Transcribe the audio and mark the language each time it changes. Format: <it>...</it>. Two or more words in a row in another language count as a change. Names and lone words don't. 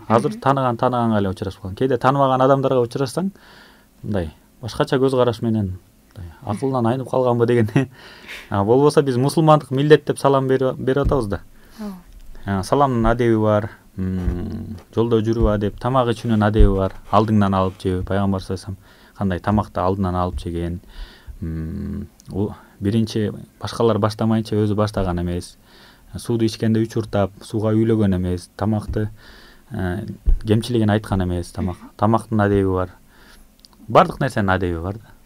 <ky>Азыр тааныганга эле учурашып калган. Кээде тааныбаган адамдарга учурашсаң, мындай башкача көз караш менен акылдан айнып калганбы деген. Болбосо биз мусулмандык милдет деп салам берип атабыз да. Саламдын адеби бар, жолдо жүрүү адеп, тамак ичүүнүн адеби бар. Алдыңдан алып жөө, пайгамбар</ky> <ar>صلى الله عليه وسلم</ar> <ky>кандай тамакты алдынан алып жеген. Биринчи башкалар баштамайынча өзү баштаган эмес. Сууду ичкенде 3 уртап, сууга үйлөгөн эмес, тамакты кемчилигин айткан эмес, тамактын адеби бар. Бардык нерсенин адеби бар да.</ky>